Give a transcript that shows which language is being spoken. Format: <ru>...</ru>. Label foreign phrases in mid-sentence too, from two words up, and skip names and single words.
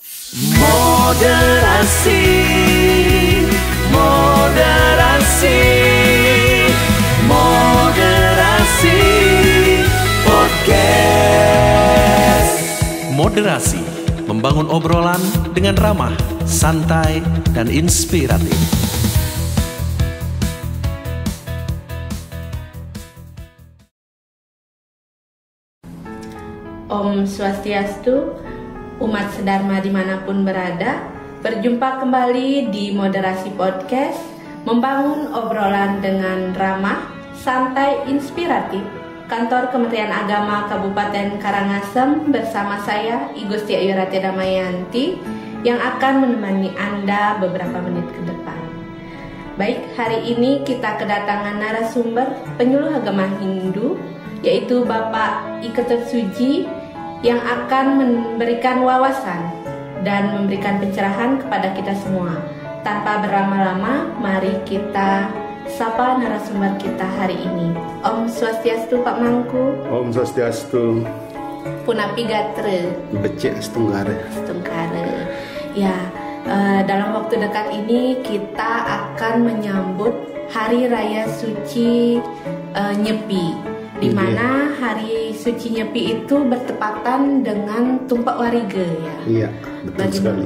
<id>Moderasi, moderasi, moderasi podcast. Moderasi, membangun obrolan dengan ramah, santai, dan inspiratif.</id> <ban>Om Swastiastu,</ban> <id>umat sedharma dimanapun berada, berjumpa kembali di Moderasi Podcast, membangun obrolan dengan ramah, santai, inspiratif, Kantor Kementerian Agama Kabupaten Karangasem bersama saya, I Gusti Ayu Rati Damayanti, yang akan menemani Anda beberapa menit ke depan. Baik, hari ini kita kedatangan narasumber penyuluh agama Hindu, yaitu Bapak I Ketut Suji, yang akan memberikan wawasan dan memberikan pencerahan kepada kita semua. Tanpa berlama-lama, mari kita sapa narasumber kita hari ini.</id> <ban>Om Swastiastu Pak Mangku. Om Swastiastu. Punapi Gatre. Becek Setungkare.</ban> <id>Ya, dalam waktu dekat ini kita akan menyambut Hari Raya Suci Nyepi, di mana Hari Suci Nyepi itu bertepatan dengan Tumpak Warige, ya. Iya, betul sekali.</id>